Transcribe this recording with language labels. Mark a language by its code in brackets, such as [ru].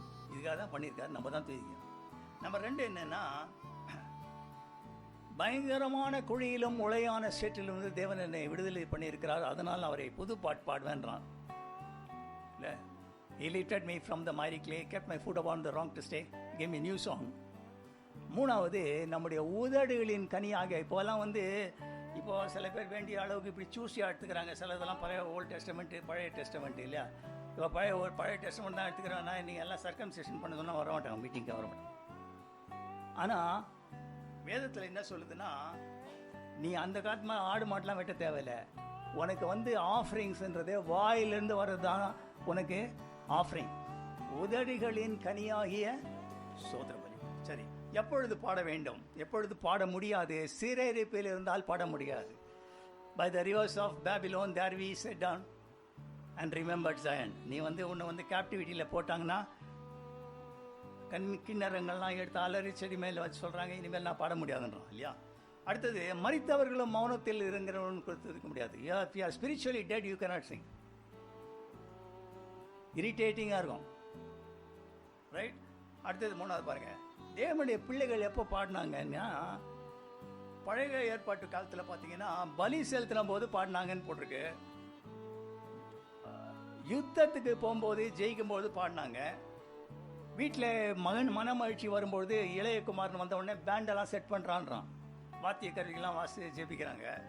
[ta] இதுக்காக தான் பண்ணியிருக்கார், நம்ம தான் துதிக்கிறோம். நம்பர் 2 என்னென்னா, பயங்கரமான குழியிலும் உளையான சேற்றிலும் வந்து தேவன் என்னை விடுதலை பண்ணியிருக்கிறார், அதனால் அவரை புது பாட்டு பாடுவேன்றான். இல்லை, [en] He lifted me from the miry clay, kept my foot upon the rock to stay, gave me a new song. [ta] 3வது, நம்முடைய உதடுகளின் கனியாக, இப்போலாம் இப்போ சில பேர் வேண்டிய அளவுக்கு இப்படி சூஸியாக எடுத்துக்கிறாங்க. சில இதெல்லாம் பழைய ஓல்டு டெஸ்டமெண்ட்டு, பழைய டெஸ்டமெண்ட்டு இல்லையா? இப்போ பழைய டெஸ்டமெண்ட் தான் எடுத்துக்கிறோன்னா, நீங்கள் எல்லாம் சர்க்கம்சேஷன் பண்ண சொன்னால் வர மாட்டாங்க, மீட்டிங்க்கு வர மாட்டாங்க. ஆனால் வேதத்தில் என்ன சொல்லுதுன்னா, நீ அந்த காலத்து ஆடு மாட்டெலாம் வெட்ட தேவையில்லை. உனக்கு ஆஃபரிங்ஸ்ன்றதே வாயிலிருந்து வர்றது தான் உனக்கு ஆஃபரிங். உதடுகளின் கனியாகிய சோதர பலி. சரி, எப்பொழுது பாட வேண்டும், எப்பொழுது பாட முடியாது? சிறையிருப்பில் இருந்தால் பாட முடியாது. [en] By the rivers of Babylon there we sat down and remembered Zion. [ta] நீ உன்னை கேப்டிவிட்டியில் போட்டாங்கன்னா, கிண்ணறங்கள்லாம் எடுத்து அலறி செடி மேலே வச்சு சொல்கிறாங்க, இனிமேல் நான் பாட முடியாதுன்றான் இல்லையா? அடுத்தது, மரித்தவர்களும் மௌனத்தில் இருக்கிறவன் கொடுத்துருக்க முடியாது. [en] If you are spiritually dead, you cannot sing. [ta] இரிட்டேட்டிங்காக இருக்கும். ரைட்? அடுத்தது 3வது பாருங்கள், தேவனுடைய பிள்ளைகள் எப்போ பாடினாங்கன்னா, பழைய ஏற்பாட்டு காலத்தில் பார்த்தீங்கன்னா பலி செலுத்தின போது பாடினாங்கன்னு போட்டிருக்கு. யுத்தத்துக்கு போகும்போது ஜெயிக்கும் போது பாடினாங்க. வீட்டில் மனமகிழ்ச்சி வரும்பொழுது இளைய குமாரன் வந்த உடனே பேண்டெல்லாம் செட் பண்ணுறான்றான், வாத்திய கருவிகள்லாம் வாசி ஜெபிக்கிறாங்க.